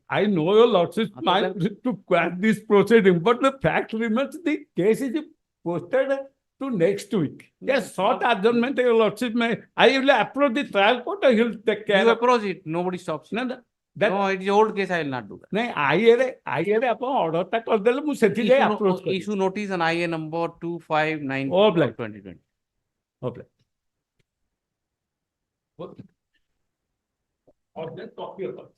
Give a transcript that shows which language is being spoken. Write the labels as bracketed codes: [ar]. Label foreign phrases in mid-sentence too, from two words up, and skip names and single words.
[en] I know your lordship's mind to quash this proceeding, but the fact remains the case is posted to next week. Yes, short adjournment, your lordship may. I will approach the trial court and he'll take care You of. approach it, nobody stops. No, No, it is old case, I will not do that. [or] ନାଇଁ ଆଇଏରେ ଆପଣ ଅର୍ଡରଟା କରିଦେଲେ ମୁଁ ସେଠି ଯାଇ ଆପ୍ରୋଚ୍ କରିବି. [en] Issue notice on IA number 2590 Oh, of black. 2020. Okay. Or then copy of it.